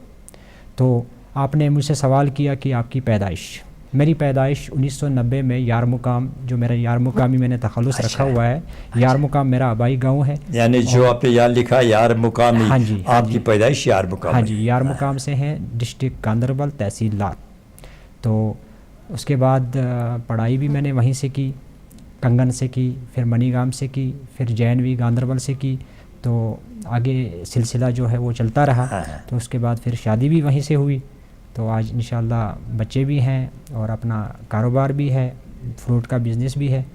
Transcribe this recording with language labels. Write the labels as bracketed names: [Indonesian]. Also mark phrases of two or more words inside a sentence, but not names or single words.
[Urdu] تو آپ نے مجھ سے سوال کیا کہ آپ کی پیدائش. میری پیدائش 1990 میں یار مقام, جو میرا یار مقامی میں نے تخلص رکھا ہوا ہے, یار مقام میرا آبائی گاؤں ہے. یعنی جو آپ نے یار لکھا یار مقامی, ہاں جی, آپ کی پیدائش یار مقام. ہاں جی, یار مقام سے ہیں, ڈسٹرکٹ گاندربل, تحصیل لار. تو اس کے بعد پڑھائی بھی میں نے وہیں سے کی, کنگن سے کی, پھر منی گام سے کی, پھر JNV گاندربل سے کی. تو آگے سلسلہ جو ہے وہ چلتا رہا. تو اس کے بعد پھر شادی بھی وہیں سے ہوئی. تو آج انشاءاللہ بچے بھی ہیں اور اپنا کاروبار بھی ہے, فروٹ کا بزنس بھی ہے.